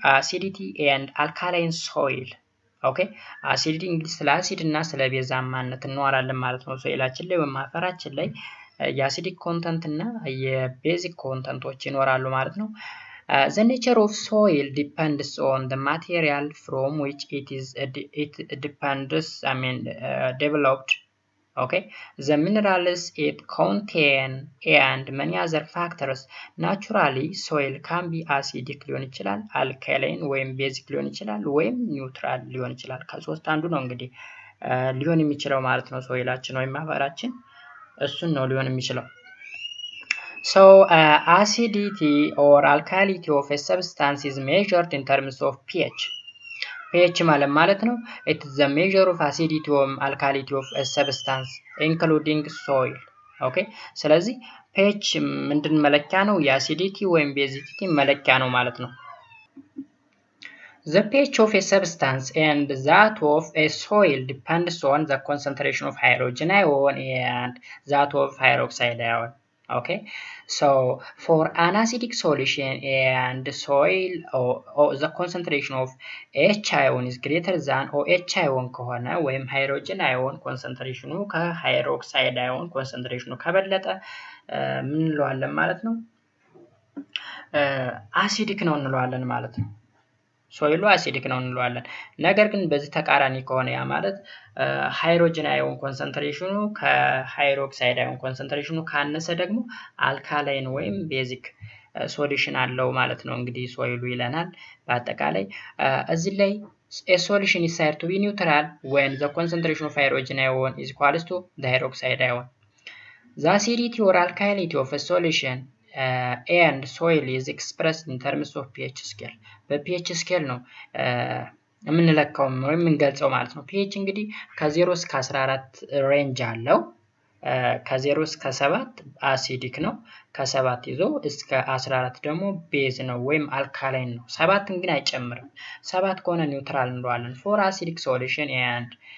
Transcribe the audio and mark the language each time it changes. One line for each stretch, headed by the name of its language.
Amharic: አሲዲቲ
English: and alkaline soil።
Amharic: ኦኬ አሲዲቲ እንግዲህ ስለ አሲድ እና ስለ ቤዛማነት እንወራለን ማለት ነው ሶይላችን ላይ ወይም አፈራችን ላይ የአሲዲክ ኮንተንት እና የቤዚክ ኮንተንቶች ይኖራሉ ማለት ነው።
English: The nature of soil depends on the material from which it depends, developed. Okay, the minerals it contain and many other factors. Naturally, soil can be acidic
Amharic: ሊሆን ይችላል፣ alkaline ወይም basic ሊሆን ይችላል፣ ወይም neutral ሊሆን ይችላል። ከሶስት አንዱ ነው እንግዲህ ሊሆን የሚችለው ማለት ነው ሶይላችን ወይም አፈራችን እሱን ነው ሊሆን የሚችለው።
English: So acidity or alkalinity of a substance is measured in terms of pH. pH
Amharic: ማለት ነው
English: it is the measure of acidity or alkalinity of a substance including soil.
Amharic: okay ስለዚህ pH ምንድን መለኪያ ነው? የአሲዲቲ ወይም ቤዚሲቲ መለኪያ ነው ማለት ነው።
English: The pH of a substance and that of a soil depends on the concentration of hydrogen ion and that of hydroxide ion. Okay, so for an acidic solution and soil or the concentration of H ion is greater than OH ion ከሆነ ወይም hydrogen ion concentration ከhydroxide ion concentration
Amharic: ከበለጠ ምን እንለዋለን ማለት ነው? አሲዲክ ነው እንለዋለን ማለት ነው። ሶይሉ አሲዲክ ነው እንለዋለን። ነገር ግን በዚህ ተቃራኒ ከሆነ ያ ማለት ሃይድሮጅን አዮን ኮንሰንትሬሽኑ ከሃይድሮክሳይድ አዮን ኮንሰንትሬሽኑ ካነሰ ደግሞ አልካላይን ወይም ቤዚክ ሶሉሽን አለው ማለት ነው እንግዲህ ሶይሉ ይለናል። በአጠቃላይ እዚህ ላይ
English: a solution is said to be neutral when the concentration of hydrogen ion is equal to the hydroxide ion. The acidity or alkalinity of a solution and soil is expressed in terms of pH scale.
Amharic: በpH scale ነው የምንለካው ወይም የምንገልጸው ማለት ነው። pH እንግዲህ ከ0 እስከ 14 ሬንጅ አለው። ከ0 እስከ 7 አሲዲክ ነው። ከ7 ይዞ እስከ 14 ደግሞ ቤዝ ነው ወይም አልካላይን ነው። 7 ግን አይጨምርም። 7 ከሆነ ኒውትራል እንለዋለን።
English: for acidic solution and